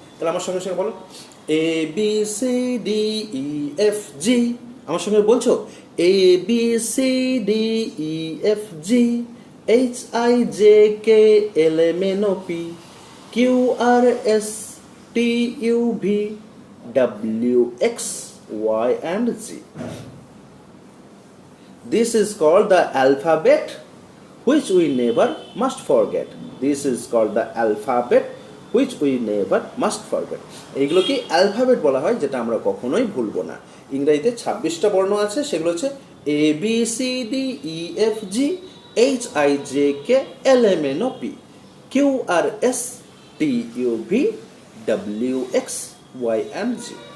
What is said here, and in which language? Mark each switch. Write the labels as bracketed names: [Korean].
[Bangla] তাহলে আমার সঙ্গে সঙ্গে বলো ABCDEFG, আমার সঙ্গে বলছো ABCDEFG, HIJKLMNOP, QRS, TUV, WX, Y and Z. [English] This is called the alphabet which we never must forget. This is called the alphabet which we never must forget. [Bangla] এইগুলো কি অ্যালফাবেট বলা হয়, যেটা আমরা কখনোই ভুলবো না। ইংরেজিতে 26টা বর্ণ আছে, সেগুলো হচ্ছে ABCDEFG, HIJKLMNOP, QRS, TUV, WX, Y and Z।